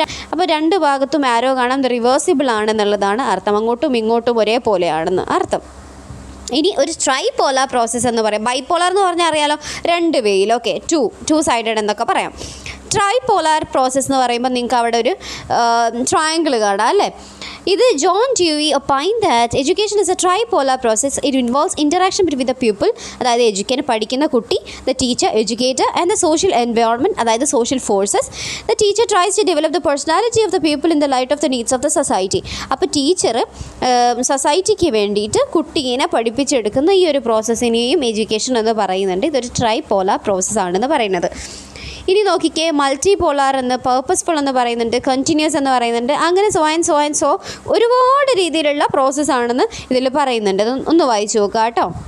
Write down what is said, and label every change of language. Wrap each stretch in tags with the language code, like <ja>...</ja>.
<ml>അപ്പോൾ രണ്ട് ഭാഗത്തും ആരോ കാണാം റിവേഴ്സിബിൾ ആണെന്നുള്ളതാണ് അർത്ഥം. അങ്ങോട്ടും ഇങ്ങോട്ടും ഒരേപോലെയാണെന്ന് അർത്ഥം. ഇനി ഒരു ട്രൈപോളാർ പ്രോസസ്സ് എന്ന് പറയാം. ബൈപോളാർ എന്ന് പറഞ്ഞാൽ അറിയാലോ, രണ്ട് വേയിൽ, ഓക്കെ, ടു സൈഡഡ് എന്നൊക്കെ പറയാം. ട്രൈപോളാർ പ്രോസസ്സ് എന്ന് പറയുമ്പോൾ നിങ്ങൾക്ക് അവിടെ ഒരു ട്രയാങ്കിൾ കാണാം അല്ലേ.</ml> <en>ഇത് John Dewey opined that education is a tripolar process. It involves interaction between the pupil,</en> <ml>അതായത് എഡ്യൂക്കേഷൻ പഠിക്കുന്ന കുട്ടി,</ml> <en>the teacher, educator, and the social environment, അതായത് social forces. The teacher tries to develop the personality of the pupil in the light of the needs of the society.</en> <ml>അപ്പോൾ teacher സൊസൈറ്റിക്ക് വേണ്ടിയിട്ട് കുട്ടീനെ പഠിപ്പിച്ചെടുക്കുന്ന ഈ ഒരു പ്രോസസ്സിനെയും എഡ്യൂക്കേഷൻ എന്ന് പറയുന്നുണ്ട്. ഇതൊരു ട്രൈപോളാർ പ്രോസസ്സാണെന്ന് പറയുന്നത്. ഇനി നോക്കിക്കേ, മൾട്ടി പോളാർ എന്ന്, പേർപ്പസ്ഫുൾ എന്ന് പറയുന്നുണ്ട്, കണ്ടിന്യൂസ് എന്ന് പറയുന്നുണ്ട്, അങ്ങനെ സോ ഒരുപാട് രീതിയിലുള്ള പ്രോസസ്സാണെന്ന് ഇതിൽ പറയുന്നുണ്ട്. ഒന്ന് വായിച്ചു നോക്കുക കേട്ടോ.</ml>